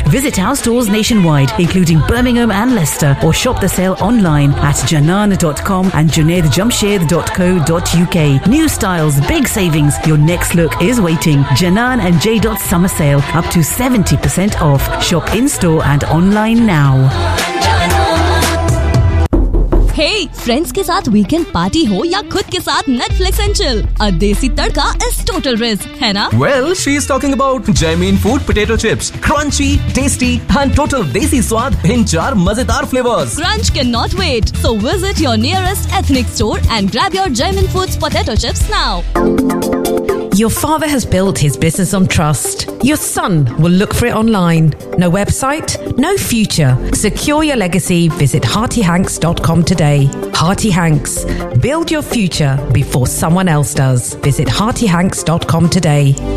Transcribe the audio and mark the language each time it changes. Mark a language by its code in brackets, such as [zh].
[en] Visit our stores nationwide, including Birmingham and Leicester, or shop the sale online at janan.com and junaidjamshed.co.uk. New styles, big savings, your next look is waiting. Janan and J. Dodds summer sale, up to 70% off. Shop in-store and online now. [hi] Hey friends के साथ weekend party हो या खुद के साथ [en] Netflix and chill, a desi tadka is total risk, [hi] है ना? [en] well she is talking about Jaymeen food potato chips, crunchy tasty and total desi swad in [hi] चार मजेदार [en] Flavours. Crunch can not wait, so visit your nearest ethnic store and grab your Jaymeen foods potato chips now. Your father has built his business on trust. Your son will look for it online. No website, no future. Secure your legacy. Visit HeartyHanks.com today. Hearty Hanks. Build your future before someone else does. Visit HeartyHanks.com today.